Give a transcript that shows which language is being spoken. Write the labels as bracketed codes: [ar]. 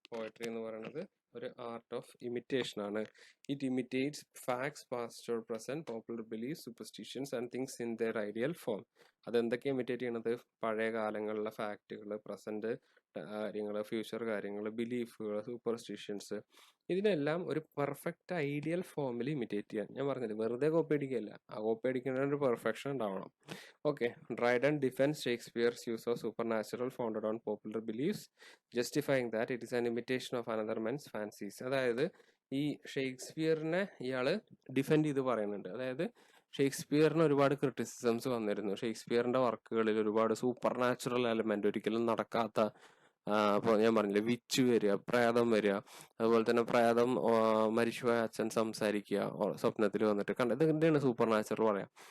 [ml] Poetry എന്ന് പറയുന്നത് ഒരു ആർട്ട് ഓഫ് ഇമിറ്റേഷൻ ആണ്. [en] It imitates facts past or present, popular belief, superstitions and things in their ideal form. [ml] അതെന്തൊക്കെ imitate ചെയ്യണത്? പഴയ കാലങ്ങളിലെ ഫാക്റ്റുകൾ, present കാര്യങ്ങൾ, ഫ്യൂച്ചർ കാര്യങ്ങൾ, ബിലീഫുകൾ, സൂപ്പർസ്റ്റിഷ്യൻസ്, ഇതിനെല്ലാം ഒരു പെർഫെക്റ്റ് ഐഡിയൽ ഫോമിൽ ഇമിറ്റേറ്റ് ചെയ്യാൻ. ഞാൻ പറഞ്ഞില്ല, വെറുതെ കോപ്പി അടിക്കുകയല്ല, ആ കോപ്പി അടിക്കുന്ന ഒരു പെർഫെക്ഷൻ ഉണ്ടാവണം. [en] Okay, Dryden defends Shakespeare's use of supernatural founded on popular beliefs, justifying that it is an imitation of another man's fancies. [ml] അതായത് ഈ ഷേക്സ്പിയറിനെ ഇയാള് ഡിഫെൻഡ് ചെയ്ത് പറയുന്നുണ്ട്. അതായത് ഷേക്സ്പിയറിന് ഒരുപാട് ക്രിറ്റിസിസംസ് വന്നിരുന്നു. ഷേക്സ്പിയറിന്റെ വർക്കുകളിൽ ഒരുപാട് സൂപ്പർ നാച്ചുറൽ എലമെന്റ്, ഒരിക്കലും നടക്കാത്ത, അപ്പോൾ ഞാൻ പറഞ്ഞില്ലേ, വിച്ച് വരിക, പ്രേതം വരിക, അതുപോലെ തന്നെ പ്രേതം മരിച്ചുപോയ അച്ഛൻ സംസാരിക്കുക സ്വപ്നത്തിൽ വന്നിട്ട് കണ്ടത്, ഇതിന്റെയാണ് സൂപ്പർ നാച്ചുറൽ പറയാം.